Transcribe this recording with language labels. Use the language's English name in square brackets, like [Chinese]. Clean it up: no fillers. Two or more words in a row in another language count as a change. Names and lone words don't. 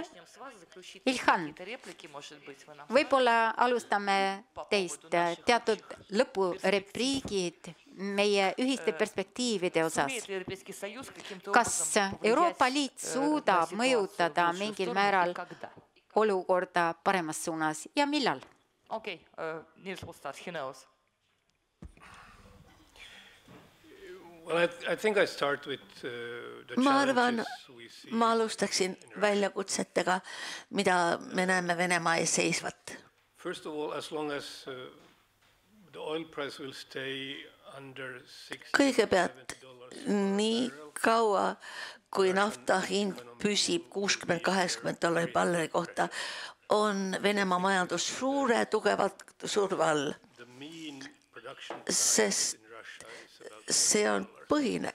[Estonian] Ilhan, võib-olla alustame teist teatud lõpurepliigid meie ühiste perspektiivide osas. Kas Euroopa Liit suudab mõjutada mingil määral olukorda paremas suunas ja millal? [English] Okay, Nils will start. He knows. Well, I think I start with the arvan, challenges we see. [Estonian] Ma alustaksin väljakutsetega, mida me näeme Venemaa ees seisvat. [English] First of all, as long as the oil price will stay under [Estonian] Kõigepealt nii kaua, kui nafta hind püsib $60–80 barreli kohta, on Venemaa majandus suure tugevalt surve all, sest see on põhine.